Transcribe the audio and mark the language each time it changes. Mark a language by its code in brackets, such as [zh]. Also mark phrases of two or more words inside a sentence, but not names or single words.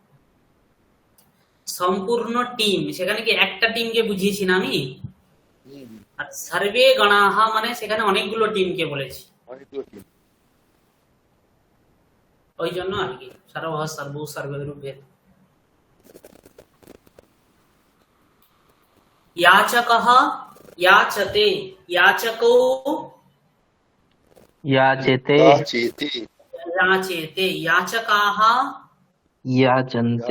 [bn] সম্পূর্ণ টিম, সেখানে কি একটা টিমকে বুঝিয়েছি না আমি? আর [sa] सर्वे गणाः [bn] মানে সেখানে অনেকগুলো টিমকে বলেছি, ওই জন্য আর কি [sa] सर्वः, सर्वौ, सर्वे [bn] রূপে। [sa] याचकः याचते, याचको याचते याचेते याचेते, याचकाः याचन्ते